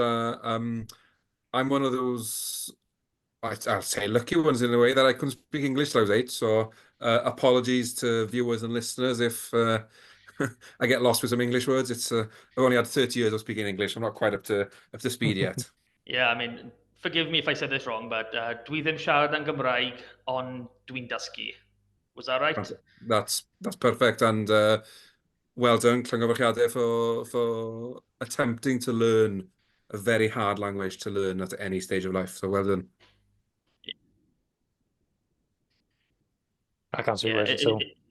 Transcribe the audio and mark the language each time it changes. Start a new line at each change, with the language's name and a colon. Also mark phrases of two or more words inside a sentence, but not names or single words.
English: I'm one of those, I'll say, lucky ones in a way that I couldn't speak English till I was 8. So apologies to viewers and listeners if I get lost with some English words. I've only had 30 years of speaking English. I'm not quite up to speed yet. Yeah, I mean, forgive me if I said this wrong, but
Welsh: dwi ddim siarad yn Gymraeg, ond dwi'n dysgu.
English: Was that right? That's perfect, and well done, Llongyfarchiadau, for attempting to learn a very hard language to learn at any stage of life. So well done. I can't speak Welsh at all.